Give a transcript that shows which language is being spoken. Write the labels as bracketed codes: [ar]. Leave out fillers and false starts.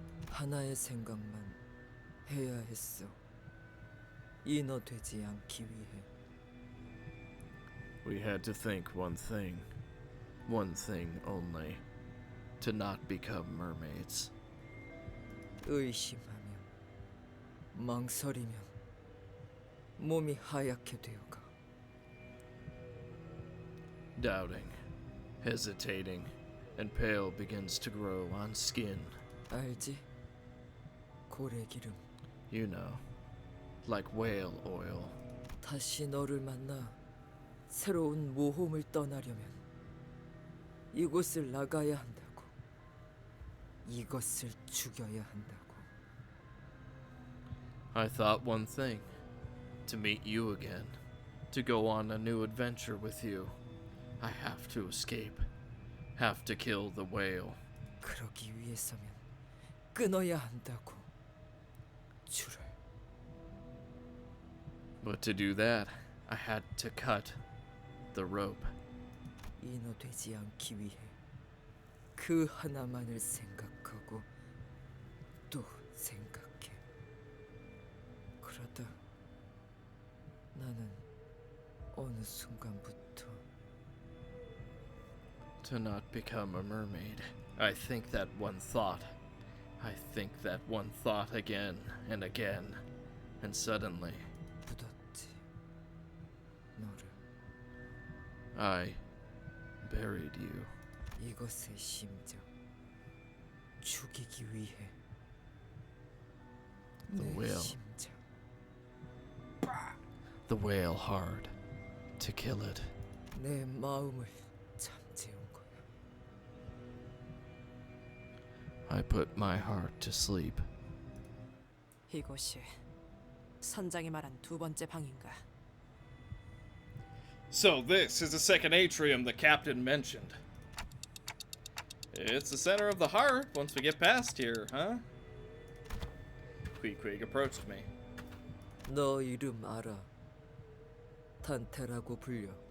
[ko] 하나의 생각만 해야 했어. 인어되지 않기 위해. [en] We had to think one thing only, To not become mermaids. [ko] 의심하면, 망설이면 몸이 하얗게 되어가. [en] Doubting, hesitating, and pale begins to grow on skin. [ko] 알지? 고래기름. [en] You know, like whale oil. [ko] 다시 너를 만나 새로운 모험을 떠나려면 이곳을 나가야 한다고. 이것을 죽여야 한다고. [en] I thought one thing. To meet you again. To go on a new adventure with you. I have to escape. Have to kill the whale. [ko] 그러기 위해서면 끊어야 한다고. 줄을. [en] But to do that, I had to cut the rope. [ko] 인어되지 않기 위해 그 하나만을 생각하고 또 생각해. 그러다 나는 어느 순간부터 [en] To not become a mermaid. I think that one thought. I think that one thought again and again. And suddenly, [ko] 묻었지. 너를. [en] I buried you. [ko] 이것의 심장 죽이기 위해. [en] The [ko] 내 [en] whale. [ko] 심장. [en] The whale hard. To kill it. [ko] 내 마음을 잠재운 거야. [en] I put my heart to sleep. [ko] 이곳이 선장이 말한 두 번째 방인가? [en] So this is the second atrium the captain mentioned. It's the center of the heart once we get past here, huh? Queequeg approached me. [ko] 너 이름 알아. 단테라고 불려.